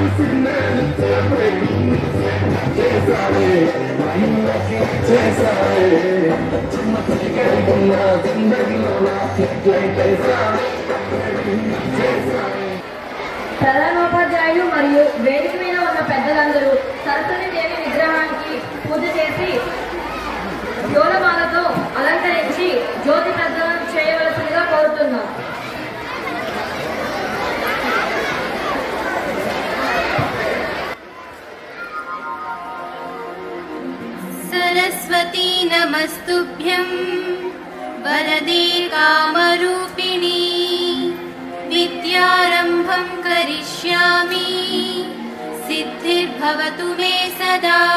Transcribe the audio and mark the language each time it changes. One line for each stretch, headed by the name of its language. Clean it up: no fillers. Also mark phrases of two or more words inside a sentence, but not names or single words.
Telugu: ప్రధానోపాధ్యాయులు మరియు వేదిక మీద ఉన్న పెద్దలందరూ సరస్వతి దేవి విగ్రహానికి పూజ చేసి యోలమాలతో అలంకరించి జ్యోతి ప్రజ్వలనం చేయవలసిందిగా కోరుతున్నాం.
Sanskrit: सरस्वती नमस्तुभ्यं वरदे कामरूपिणी विद्यारम्भं करिष्यामि सिद्धिर्भवतु मे सदा